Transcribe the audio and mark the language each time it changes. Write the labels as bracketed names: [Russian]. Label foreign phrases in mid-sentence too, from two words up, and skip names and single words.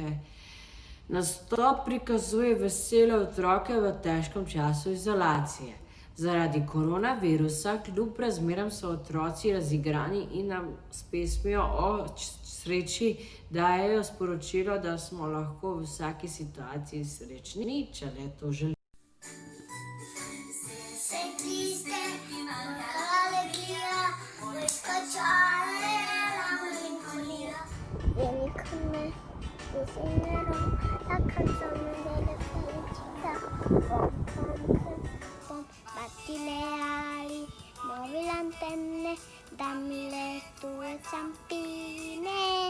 [Slovenian] Nastop prikazuje vesele otroke v težkem času izolacije. Zaradi koronavirusa kljub razmeram so otroci razigrani in nam s pesmijo o sreči dajejo sporočilo, da smo lahko v vsaki situaciji srečni, če le to želimo. [Italian] Vieni con me, ti segnerò la canzone delle felicità. Pom, pom, pom, pom, batti le ali, muovi le antenne, dammi le tue zampine.